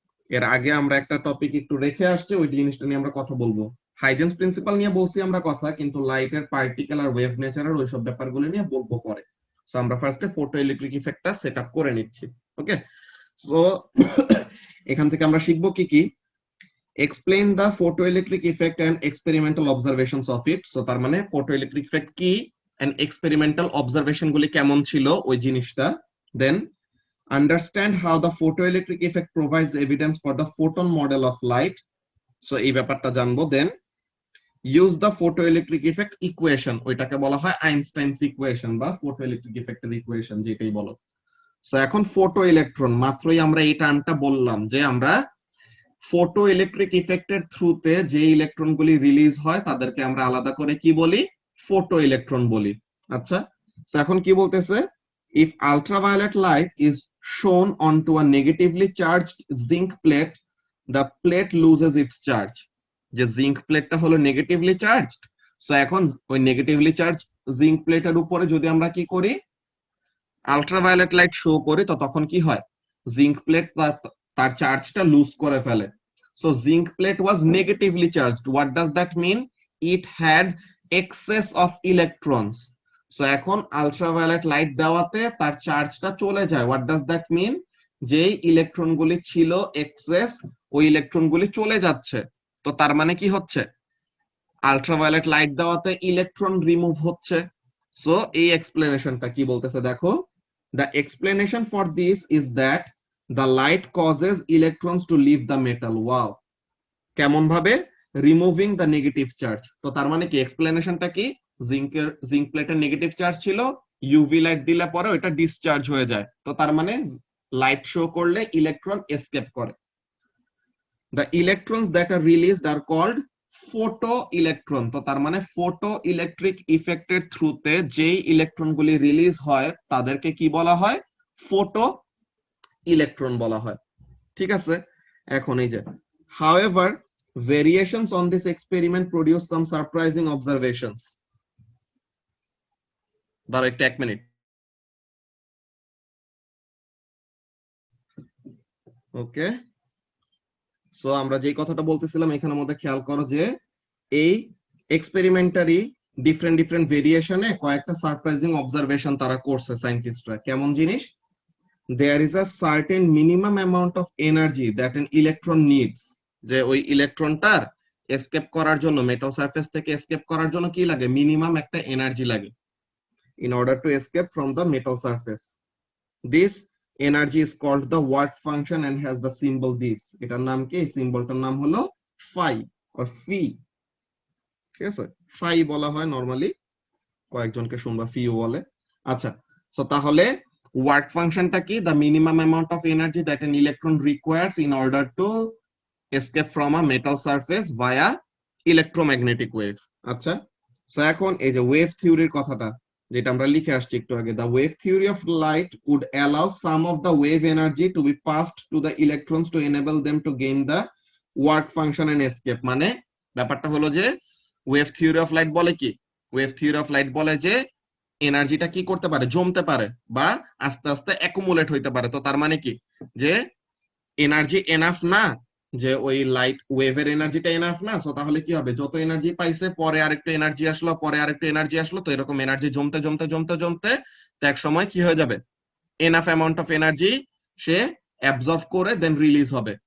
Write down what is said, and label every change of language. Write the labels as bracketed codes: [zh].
[bn] এর আগে আমরা একটা টপিক একটু রেখে আসছি, ওই জিনিসটা নিয়ে আমরা কথা বলবো। হাইজেন্স প্রিন্সিপাল নিয়ে বলছি আমরা কথা, কিন্তু লাইটের পার্টিকেল আর ওয়েভ নেচারের ওইসব ব্যাপারগুলো নিয়ে বলবো পরে। সো আমরা ফার্স্টে ফটো ইলেকট্রিক ইফেক্টটা সেট আপ করে নিচ্ছি। ওকে, সো এখান থেকে আমরা শিখবো কি কি? [en] explain the photoelectric effect and experimental observations of it. [bn] So তার মানে photoelectric effect কি and experimental observation গুলি কেমন ছিল ওই জিনিসটা। [en] Then understand how the photoelectric effect provides evidence for the photon model of light. [bn] So এই ব্যাপারটা জানবো। [en] Then use the photoelectric effect equation, [bn] ওইটাকে বলা হয় আইনস্টাইনস ইকুয়েশন বা photoelectric effect এর ইকুয়েশন যেটাই বলো। সো এখন ফটো ইলেকট্রন, মাত্রই আমরা এই টার্মটা বললাম যে আমরা ফটো ইলেকট্রিক ইফেক্টের থ্রুতে যে ইলেকট্রনগুলি রিলিজ হয় তাদেরকে আমরা আলাদা করে কি বলি, ফটো ইলেকট্রন বলি। আচ্ছা, তো এখন কি বলতেছে, [en] if ultraviolet light is shone onto a negatively charged zinc plate, the plate loses its charge. [bn] যে জিঙ্ক প্লেটটা হলো নেগেটিভলি চার্জড, সো এখন ওই নেগেটিভলি চার্জ জিঙ্ক প্লেটের উপরে যদি আমরা কি করি, আলট্রাভায়োলেট লাইট শো করি, তো তখন কি হয়, জিঙ্ক প্লেট তার চার্জটা লুজ করে ফেলে। [en] So zinc plate was negatively charged. What does that mean? It had excess of electrons. [bn] So এখন আলট্রাভায়োলেট লাইট দেওয়াতে তার চার্জটা চলে যায়। [en] What does that mean? [bn] যেই ইলেকট্রনগুলি ছিল এক্সেস, ওই ইলেকট্রনগুলি চলে যাচ্ছে। তো তার মানে কি হচ্ছে, আলট্রাভায়োলেট লাইট দেওয়াতে ইলেকট্রন রিমুভ হচ্ছে। সো এই এক্সপ্লেনেশনটা কি বলতেছে দেখো, [en] the explanation for this is that the light causes electrons to leave the metal. Wow, [bn] কেমন ভাবে? [en] Removing the negative charge. [bn] তো তার মানে কি এক্সপ্লেনেশনটা কি, জিঙ্ক প্লেটের নেগেটিভ চার্জ ছিল, ইউভি লাইট দিলে পরে ওটা ডিসচার্জ হয়ে যায়, তো তার মানে লাইট শো করলে ইলেকট্রন এসকেপ করে। [en] The electrons that are released are called photoelectron. [bn] তো তার মানে ফটো ইলেকট্রিক ইফেক্টের থ্রুতে যেই ইলেকট্রনগুলি রিলিজ হয় তাদেরকে কি বলা হয়, ফটো ইলেকট্রন বলা হয়। ঠিক আছে, এখন এই যে [en] however variations on this experiment produce some surprising observations. [bn] দাঁড়াও একটা 1 মিনিট। ওকে, সো আমরা যে কথাটা বলতেছিলাম এখানের মধ্যে খেয়াল করো যে এই এক্সপেরিমেন্টারি ডিফারেন্ট ভেরিয়েশনে কয়েকটা সারপ্রাইজিং অবজারভেশন তারা করছে সায়েন্টিস্টরা। কেমন জিনিস? [en] There is a certain minimum amount of energy that an electron needs. [bn] যে ওই ইলেকট্রনটার এসকেপ করার জন্য, মেটাল সারফেস থেকে এসকেপ করার জন্য কি লাগে, মিনিমাম একটা এনার্জি লাগে [en] in order to escape from the metal surface. This energy is called the work function and has the symbol this. [bn] এটার নাম কি? এই সিম্বলটার নাম হলো phi or phi। ঠিক আছে, phi বলা হয় নরমালি, কয়েকজনকে শুনবা ফিও বলে। আচ্ছা, সো তাহলে ওয়ার্ক ফাংশনটা কি? [en] the minimum amount of energy that an electron requires in order to escape from a metal surface via electromagnetic wave। [bn] আচ্ছা, সো এখন এই যে ওয়েভ থিওরির কথাটা যেটা আমরা লিখে আসছি একটু আগে, [en] the wave theory of light would allow some of the wave energy to be passed to the electrons to enable them to gain the work function and escape। [bn] মানে ব্যাপারটা হলো যে ওয়েভ থিওরি অফ লাইট বলে কি, wave theory of light বলে যে এনার্জিটা কি করতে পারে, জমতে পারে বা আস্তে আস্তে অ্যাকুমুলেট হইতে পারে। তো তার মানে কি, যে এনার্জি এনাফ না, যে ওই লাইট ওয়েভের এনার্জিটা এনাফ না, সো তাহলে কি হবে, যত এনার্জি পাইছে পরে আরেকটু এনার্জি আসলো, পরে আরেকটু এনার্জি আসলো, তো এরকম এনার্জি জমতে জমতে জমতে জমতে তো এক সময় কি হয়ে যাবে, enough amount of energy say absorb করে দেন রিলিজ হবে।